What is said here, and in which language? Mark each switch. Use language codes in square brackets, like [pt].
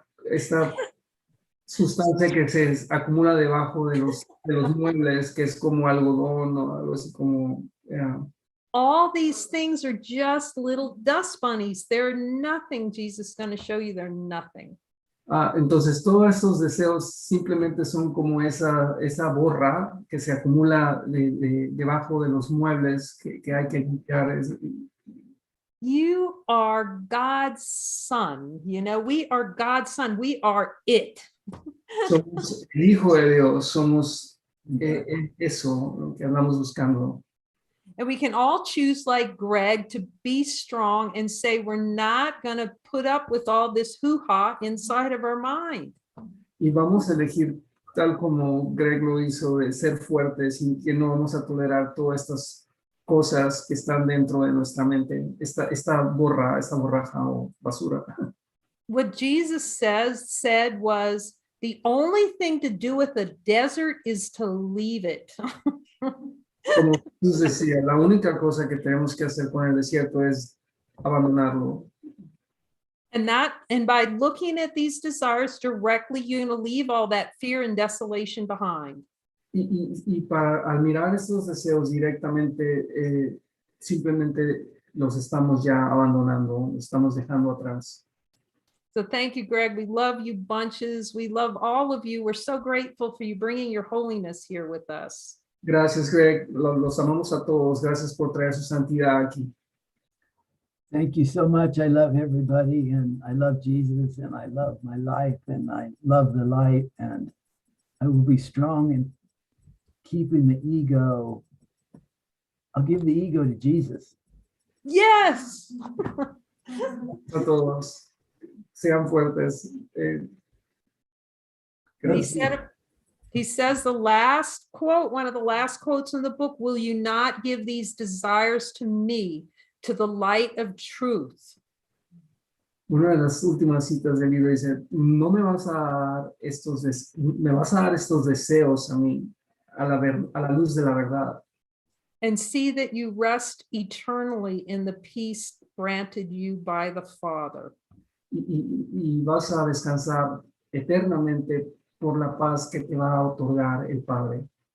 [es] Esta sustancia que se acumula debajo de los muebles, que es como algodón o algo así como... [en] All these things are just little dust bunnies. They're nothing. Jesus is going to show you they're nothing. [es] Entonces todos estos deseos simplemente son como esa borra que se acumula debajo de los muebles que hay que quitar. [en] You are God's son. You know, we are God's son. We are it. [es] Somos el Hijo de Dios, somos eso, lo que andamos buscando. [en] And we can all choose, like Greg, to be strong and say we're not going to put up with all this hoo-ha inside of our mind. [es] Y vamos a elegir, tal como Greg lo hizo, de ser fuertes y que no vamos a tolerar todas estas cosas que están dentro de nuestra mente, esta borraja o basura. [en] What Jesus said was, the only thing to do with the desert is to leave it. [es] Como Jesús decía, la única cosa que tenemos que hacer con el desierto es abandonarlo. [en] And by looking at these desires directly, you're going to leave all that fear and desolation behind. [es] Y al mirar estos deseos directamente, simplemente los estamos ya abandonando, los estamos dejando atrás. [en] So thank you, Greg. We love you bunches. We love all of you. We're so grateful for you bringing your holiness here with us. [es] Gracias, Greg. Los amamos a todos. Gracias por traer su santidad aquí. [en] Thank you so much. I love everybody, and I love Jesus, and I love my life, and I love the light, and I will be strong in keeping the ego. I'll give the ego to Jesus. Yes. [es] A todos. Sean fuertes. Gracias. [en] He says the last quote, one of the last quotes in the book, will you not give these desires to me, to the light of truth? [es] Una de las últimas citas del libro dice, no me vas a dar me vas a dar estos deseos a mí, a la luz de la verdad. [en] And see that you rest eternally in the peace granted you by the Father. [es] Y vas a descansar eternamente por la paz que te va a otorgar el Padre.